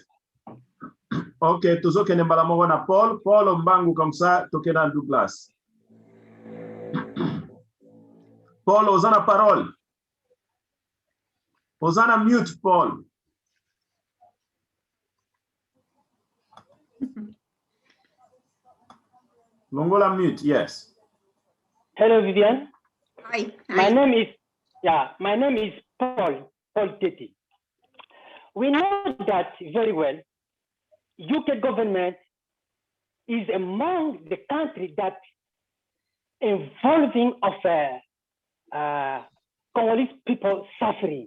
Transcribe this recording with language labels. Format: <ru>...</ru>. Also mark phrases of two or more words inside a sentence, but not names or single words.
<ln>OK, tous ok nembala mo na Paul mbangu</ln> <fr>comme ça</fr> <ln>toke dans Douglas. Paul osana parole. Osana mute Paul. Longola mute, yes.</ln> <en>Hello, Viviane. Hi. My name is Paul Teti. We know that very well. UK government is among the country that involving of Congolese people suffering.</en>